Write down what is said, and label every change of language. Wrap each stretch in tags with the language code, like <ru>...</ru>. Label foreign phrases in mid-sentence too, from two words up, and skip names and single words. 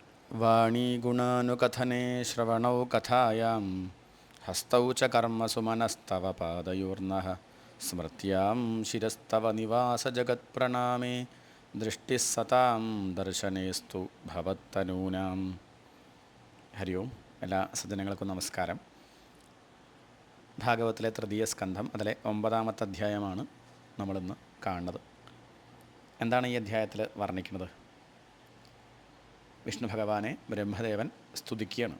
<sa>वाणीगुणानुकथने श्रवणौ कथायां हस्तौ च कर्मसु मनस्तव पादयोर्नः स्मृत्यां शिरस्तव निवासजगत्प्रणामे दृष्टिः सतां दर्शनेस्तु ഭവത്തനൂനാം.</sa> <ml>ഹരി ഓം. എല്ലാ സജ്ജനങ്ങൾക്കും നമസ്കാരം. ഭാഗവത്തിലെ തൃതീയ സ്കന്ധം അതിലെ 9-ാമത്തെ അധ്യായമാണ് നമ്മളിന്ന് കാണുന്നത്. എന്താണ് ഈ അധ്യായത്തിൽ വർണ്ണിക്കുന്നത്? വിഷ്ണു ഭഗവാനെ ബ്രഹ്മദേവൻ സ്തുതിക്കുകയാണ്.</ml>